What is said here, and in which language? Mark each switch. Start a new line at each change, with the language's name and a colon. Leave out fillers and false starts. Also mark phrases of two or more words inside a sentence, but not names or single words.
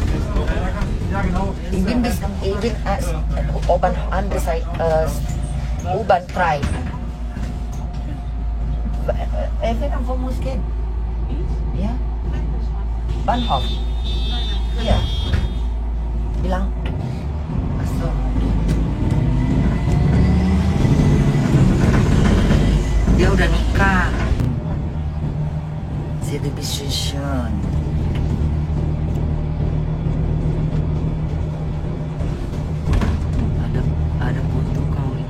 German: Ja, genau. Ich bin oben an der Seite, U-Bahn 3. Wo muss gehen? Ja? Bahnhof?
Indonesian: Iya. Bilang. Achso. Dia udah nikah. Sie lebih schön. Ada foto kau.